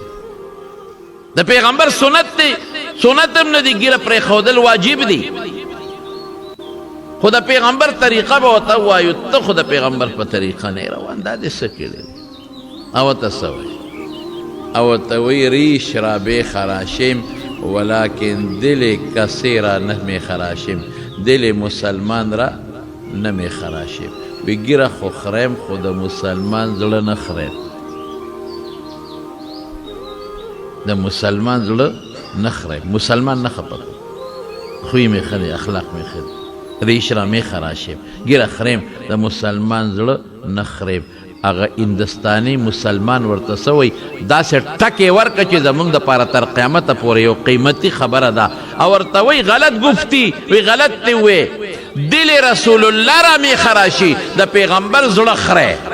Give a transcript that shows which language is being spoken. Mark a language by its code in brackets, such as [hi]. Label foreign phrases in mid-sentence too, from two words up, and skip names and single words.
[ps] د پیغمبر سنت دی، سنت هم نه دي، ږیره پرېښودل واجب دي. خو د پیغمبر طریقه به ورته ووایو، ته خو د پیغمبر په طریقه نه روان. دا دې څه کړي؟ او ورته څه وایي؟ او ورته وایي [fa] ریش را بخراشم ولکن دل کسی را نمی خراشم، دل مسلمان را نمی خراشم. [ps] وی ږیره خو خریم، خو د مسلمان زړه نه خریم. د مسلمان زړه نه خرئ مسلمان نه خفه خوی مې ښه دی اخلاق مې ښه دی [fa] ریش را [ps] مې خراشیم ګیره خریم د مسلمان زړه نه خریم هغه هندستاني مسلمان ورته څه وایي داسې ټکې ورکړه چې زموږ دپاره تر قیامته پورې یو قیمتي خبره ده او ورته وایي [fa] غلط گفتی [ps] وی غلط دی وی [fa] دل رسول الله را [ps] مې خراشي د پیغمبر زړه خری